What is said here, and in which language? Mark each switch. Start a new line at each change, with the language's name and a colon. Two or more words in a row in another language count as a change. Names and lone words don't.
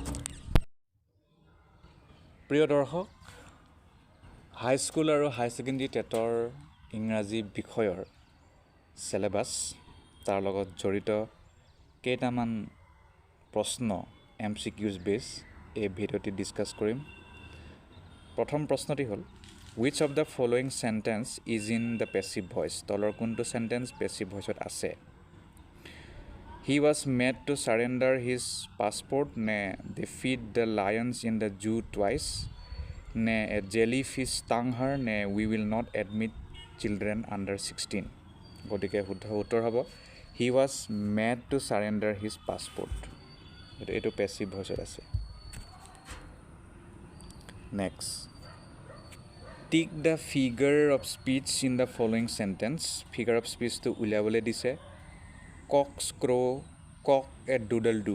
Assamese: প্ৰিয় দৰ্শক, হাইস্কুল আৰু হাই ছেকেণ্ডেৰী টেটৰ ইংৰাজী বিষয়ৰ চিলেবাছ, তাৰ লগত জড়িত কেইটামান প্ৰশ্ন MCQs বেছ এই ভিডিঅ'টি ডিছকাছ কৰিম। প্ৰথম প্ৰশ্নটি হ'ল,
English: which of the following sentence is in the passive voice?
Assamese: তলৰ কোনটো চেণ্টেন্স
English: passive voiceত
Assamese: আছে?
English: He was made to surrender his passport, নে they feed the lions in the zoo twice, নে a jellyfish stung her, নে we will not admit children under 16।
Assamese: গতিকে শুদ্ধ উত্তৰ হ'ব
English: he was made to surrender his passport।
Assamese: এইটো
English: passive voiceত
Assamese: আছে।
English: next, tick the figure of speech in the following sentence. figure of speechটো
Assamese: উলিয়াবলৈ দিছে।
English: cocks crow, cock a doodle doo.